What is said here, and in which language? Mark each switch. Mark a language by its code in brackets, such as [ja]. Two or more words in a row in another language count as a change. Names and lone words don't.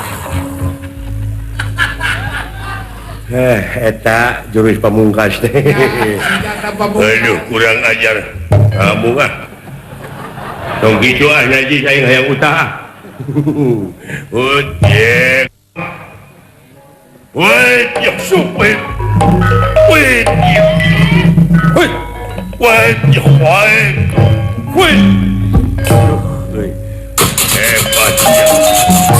[su] Eta jurus pamungkas teh. [id] Aduh, kurang ajar. Kamu ah. [su] Tong gitu ah ngaji saya hayang utah. [id] Ojek. Woi, ya supet. Woi. Woi. Woi, ya woi. Woi. Hebat ya.